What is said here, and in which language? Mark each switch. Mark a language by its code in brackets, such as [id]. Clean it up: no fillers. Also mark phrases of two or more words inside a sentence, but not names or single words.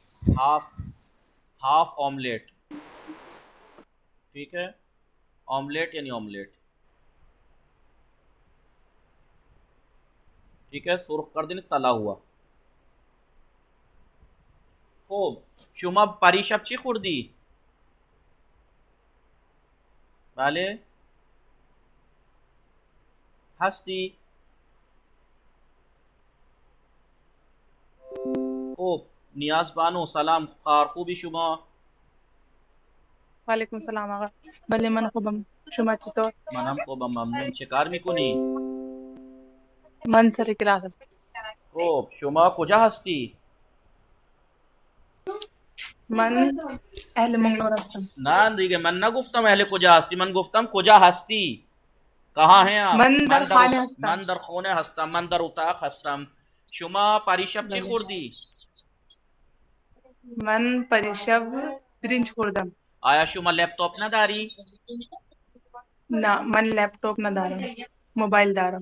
[en] half omelette. [hi] ठीक है। ऑमलेट यानी ऑमलेट। ठीक है। सुर्ख कर देने, तला हुआ। खूब. [fa] شما پریشب چی خوردی? بله هستی? खूब. نیاز بانو سلام خواهر، خوبی شما? علیکم سلام آقا. بله من خوبم. شما چطور? منم خوبم ممنون. चه کار میکنی؟ من سر کلاس هستم. خوب. شما کجا هستی؟ من اهل منگلور هستم. نه دیگه، من نگفتم اهل کجا هستی، من گفتم کجا هستی، [hi] کहाँ हैं आप؟ [fa] من در خانه هستم. من در خونه هستم، من در اتاق هستم. شما پریشب چی خوردی؟ من پریشب برنج خوردم. آیا شما لپتاپ نداری؟ نه من لپتاپ ندارم، موبایل دارم.